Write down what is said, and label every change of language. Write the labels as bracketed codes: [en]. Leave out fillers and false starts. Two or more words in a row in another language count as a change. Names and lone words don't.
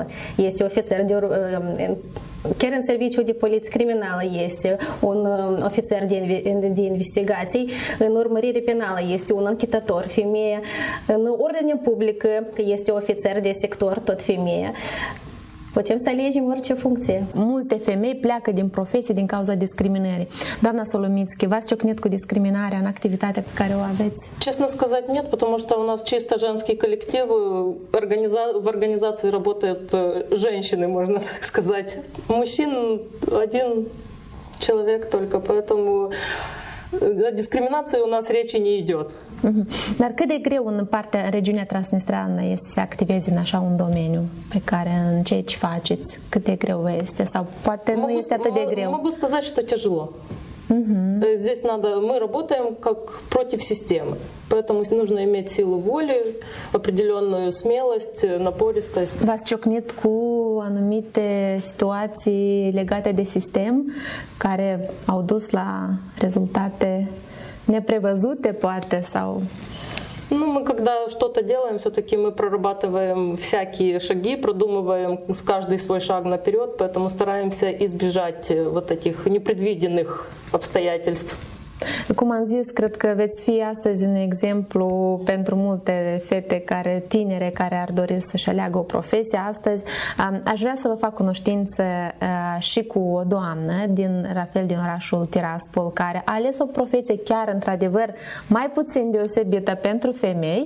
[ro] Este ofițer de chiar în serviciul de poliție criminală este un ofițer de investigații, în urmărire penală este un anchetator femeie, în ordine publică este ofițer de sector, tot femeie. Putem să alegem orice funcție. Multe femei pleacă din profesie din cauza discriminării. Doamna Соломицкий, v-ați ciocnit cu discriminarea în activitatea pe care o aveți? [ru] Честно сказать, нет, потому что у нас чисто женский коллектив. В организации работают женщины, можно так сказать. Мужчин 1 человек только, поэтому о дискриминации у нас речи не идет. [ro] Dar cât de greu în regiunea Transnistreană este să activezi în așa un domeniu pe care, în ceea ce faceți, cât de greu este? Sau poate nu este atât de greu? [ru] Могу сказать, что тяжело. Здесь мы работаем как против системы, поэтому нужно иметь силу воли, определенную смелость, напористость. [ro] V-ați ciocnit cu anumite situații legate de sistem care au dus la rezultate neprevăzute, poate, sau... [ru] Ну, мы когда что-то делаем, все-таки мы прорабатываем всякие шаги, продумываем каждый свой шаг наперед, поэтому стараемся избежать вот этих непредвиденных обстоятельств. [ro] Cum am zis, cred că veți fi astăzi un exemplu pentru multe fete tinere care ar dori să-și aleagă o profesie. Astăzi aș vrea să vă fac cunoștință și cu o doamnă din orașul Tiraspol, care a ales o profesie chiar într-adevăr mai puțin deosebită pentru femei.